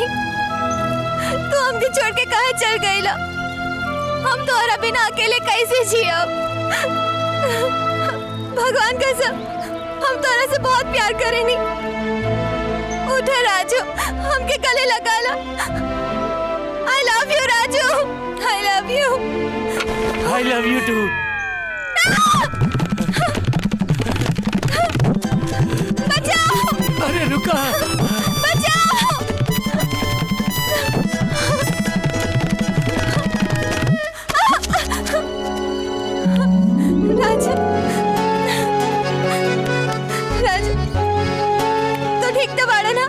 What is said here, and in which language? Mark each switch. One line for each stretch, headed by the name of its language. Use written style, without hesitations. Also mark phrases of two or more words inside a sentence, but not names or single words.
Bhojpuri: तू हमके छोड़ के कहाँ चल गईला? हम तोहरा बिना अकेले कैसे जियब? भगवान कसम हम तोहरा से बहुत प्यार करेनी। उठा राजू हमके गले लगा ला।
English: I love you राजू। I love you। I love you too।
Bhojpuri: राजू राजू तो ठीक तो बाड़ा ना।